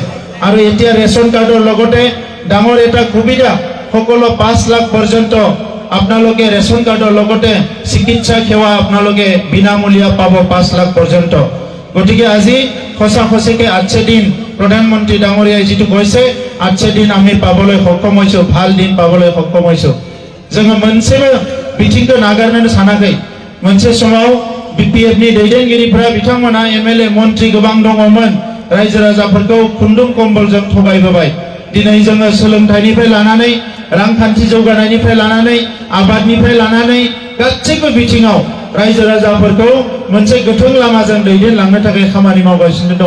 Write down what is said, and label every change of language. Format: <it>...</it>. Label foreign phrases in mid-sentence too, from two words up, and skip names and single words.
<as>আৰু এতিয়া ৰেচন কাৰ্ডৰ লগতে ডাঙৰ এটা সুবিধা, সকলো 5 লাখ পৰ্যন্ত আপোনালোকে ৰেচন কাৰ্ডৰ লগতে চিকিৎসা সেৱা আপোনালোকে বিনামূলীয়া পাব 5 লাখ পৰ্যন্ত। গতিকে আজি সঁচাকৈ 8 দিন প্ৰধানমন্ত্ৰী ডাঙৰীয়াই যিটো কৈছে 8 দিন আমি পাবলৈ সক্ষম হৈছোঁ, ভাল দিন পাবলৈ সক্ষম হৈছোঁ।</as> <brx>जोङो मोनसेबो बिथिंखौ नागारनो सानाखै। मोनसे समाव बिपिएफनि दैदेनगिरिफोरा बिथांमोना एमएलए मन्त्रि गोबां दङमोन, रायजो राजाफोरखौ खुन्दुं कम्बलजों थगायबोबाय। दिनै जोङो सोलोंथाइनिफ्राय लानानै रांखान्थि जौगानायनिफ्राय लानानै आबादनिफ्राय लानानै गासैबो बिथिङाव रायजो राजाफोरखौ मोनसे गोथों लामाजों दैदेनलांनो थाखाय खामानि मावगासिनो दङ।</brx>